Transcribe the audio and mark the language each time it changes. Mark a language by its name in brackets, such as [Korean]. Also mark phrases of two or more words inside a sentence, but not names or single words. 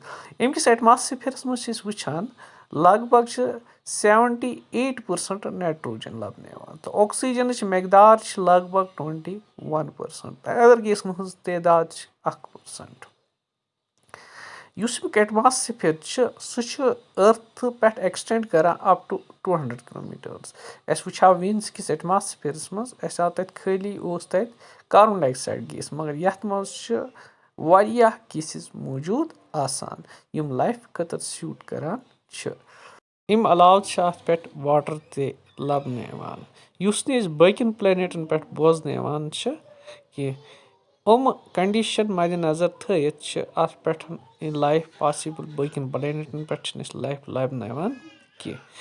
[Kashmiri] اَمہِ کِس ایٹماسفیرس منٛز چھِ أسۍ وٕچھان لگ بگ چھِ 78% نایٹروجن لبنہٕ یِوان تہٕ آکسیجنٕچ مٮ۪قدار چھِ لگ بگ 21%. ادر گیسن ہٕنٛز تعداد چھِ 1%. یُس امیُک ایٹماسفیر چھُ سُہ چھُ أرتھ پٮ۪ٹھ ایکسٹینڈ کران [English] up to 200 kilometers. [Kashmiri] اَسہِ وٕچھاو ویٖنس کِس ایٹماسفیرس منٛز, اَسہِ آو تتہِ خٲلی اوس تتہِ [English] carbon dioxide gas, [Kashmiri] مگر یتھ منٛز چھِ واریاہ گیسِز موٗجوٗد آسان یِم لایفہِ خٲطرٕ سیوٗٹ کران چھِ. اَمہِ علاوٕ چھِ اتھ پٮ۪ٹھ واٹر تہِ لبنہٕ یِوان, یُس نہٕ أسۍ باقین پلینٹن پٮ۪ٹھ بوزنہٕ یِوان چھِ کینٛہہ کنڈیشن مدِ نظر تھٲیِتھ چھِ اتھ پٮ۪ٹھ [English] life possible [Kashmiri] باقین پلینٹن پٮ۪ٹھ چھِنہٕ أسۍ لایف لبناوان کینٛہہ